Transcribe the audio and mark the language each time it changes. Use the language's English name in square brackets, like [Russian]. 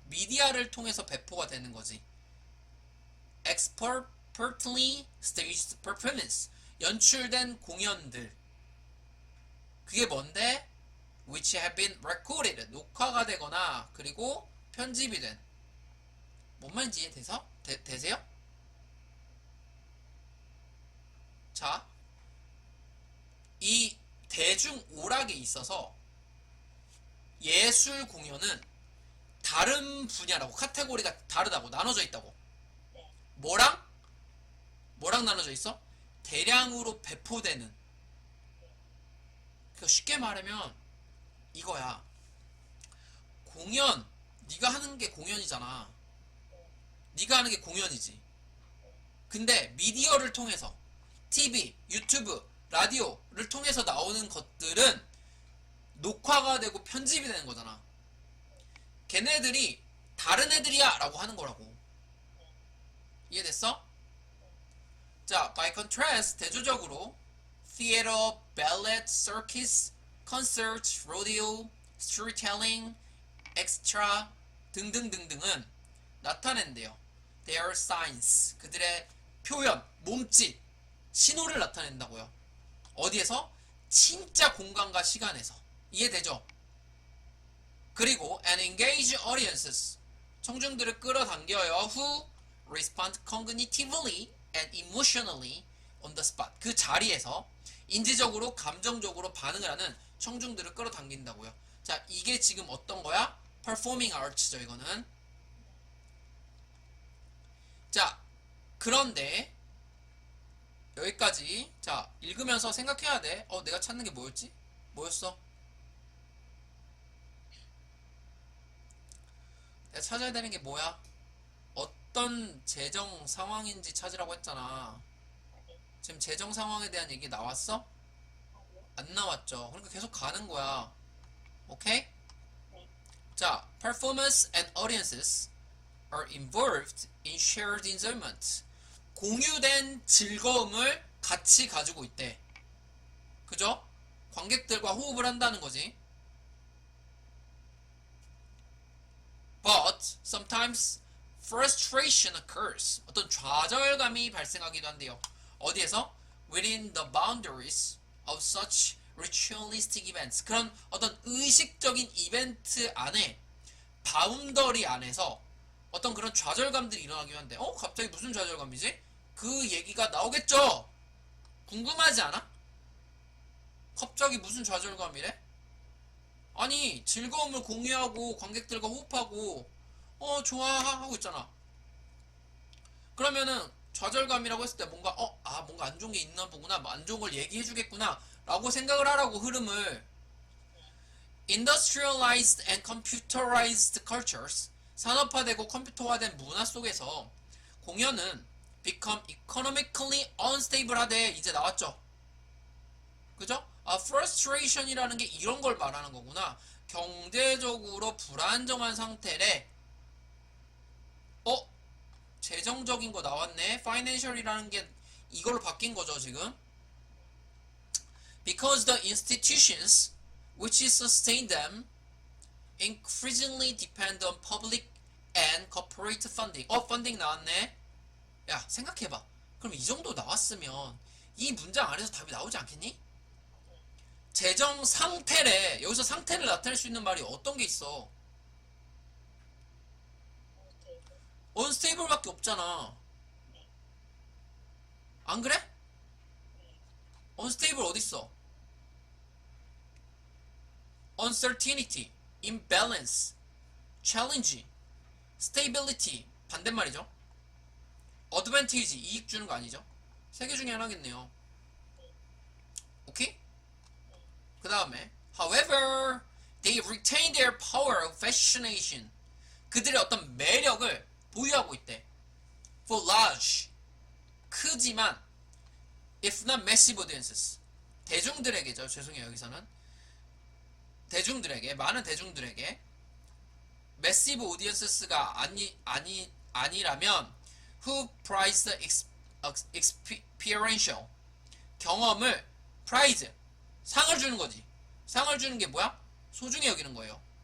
[Korean] 미디어를 통해서 배포가 되는 거지. [English] expertly staged performance. [Korean] 연출된 공연들. 그게 뭔데? [English] which have been recorded. [Korean] 녹화가 되거나 그리고 편집이 된. 뭔 말인지 되세요? 자, 이 대중 오락에 있어서 예술 공연은 다른 분야라고, 카테고리가 다르다고, 나눠져 있다고. 뭐랑? 뭐랑 나눠져 있어? 대량으로 배포되는. 그러니까 쉽게 말하면 이거야. 공연, 네가 하는 게 공연이잖아. 네가 하는 게 공연이지. 근데 미디어를 통해서 TV, 유튜브, 라디오를 통해서 나오는 것들은 녹화가 되고 편집이 되는 거잖아. 걔네들이 다른 애들이야 라고 하는 거라고. 이해됐어? [English] 자, by contrast, [Korean] 대조적으로 [English] theater, ballet, circus, concert, rodeo, storytelling, extra [Korean] 등등등등은 나타낸대요. [English] Their signs, [Korean] 그들의 표현, 몸짓, 신호를 나타낸다고요. 어디에서? 진짜 공간과 시간에서. 이해되죠? 그리고 [English] and engage audiences, [Korean] 청중들을 끌어당겨요. [English] Who respond cognitively and emotionally on the spot. [Korean] 그 자리에서 인지적으로 감정적으로 반응을 하는 청중들을 끌어당긴다고요. 자, 이게 지금 어떤 거야? performing arts죠, 이거는. 자, 그런데 여기까지. 자, 읽으면서 생각해야 돼. 내가 찾는 게 뭐였지? 뭐였어? 내가 찾아야 되는 게 뭐야? 어떤 재정 상황인지 찾으라고 했잖아. 지금 재정 상황에 대한 얘기 나왔어? 안 나왔죠. 그러니까 계속 가는 거야. 오케이? [English] 자, performance and audiences are involved in shared enjoyment. [Korean] 공유된 즐거움을 같이 가지고 있대. 그죠? 관객들과 호흡을 한다는 거지. [English] But sometimes frustration occurs. [Korean] 어떤 좌절감이 발생하기도 한대요. 어디에서? [English] Within the boundaries of such ritualistic events. [Korean] 그런 어떤 의식적인 이벤트 안에, 바운더리 안에서 어떤 그런 좌절감들이 일어나기도 한대. 갑자기 무슨 좌절감이지? 그 얘기가 나오겠죠? 궁금하지 않아? 갑자기 무슨 좌절감이래? 아니, 즐거움을 공유하고 관객들과 호흡하고 좋아 하고 있잖아. 그러면은 좌절감이라고 했을 때 뭔가 뭔가 안 좋은 게 있나 보구나, 안 좋은 걸 얘기해 주겠구나 라고 생각을 하라고, 흐름을. [English] Industrialized and computerized cultures, [Korean] 산업화되고 컴퓨터화된 문화 속에서 공연은 [English] become economically unstable 하대. [Korean] 이제 나왔죠? 그죠? frustration이라는 게 이런 걸 말하는 거구나. 경제적으로 불안정한 상태래. 재정적인 거 나왔네. financial이라는 게 이걸로 바뀐 거죠, 지금. [English] Because the institutions which sustain them increasingly depend on public and corporate funding. [Korean] 펀딩 나왔네. 야, 생각해봐. 그럼 이 정도 나왔으면 이 문장 안에서 답이 나오지 않겠니? 재정 상태래. 여기서 상태를 나타낼 수 있는 말이 어떤 게 있어? unstable밖에 없잖아. 안 그래? unstable 어딨어? [English] uncertainty, imbalance, challenge, stability [Korean] 반대말이죠. advantage 이익 주는 거 아니죠? 세 개 중에 하나겠네요. 오케이? 그 다음에 [English] however they retain their power of fascination [Korean] 그들의 어떤 매력을 보유하고 있대. [English] for large [Korean] 크지만 [English] if not massive audiences [Korean] 대중들에게죠. 죄송해요. 여기서는 대중들에게 많은 대중들에게 massive audience가 아니라면 [English] who prize the experiential [Korean] 경험을 prize 상을 주는 거지. 상을 주는 게 뭐야? 소중히 여기는 거예요.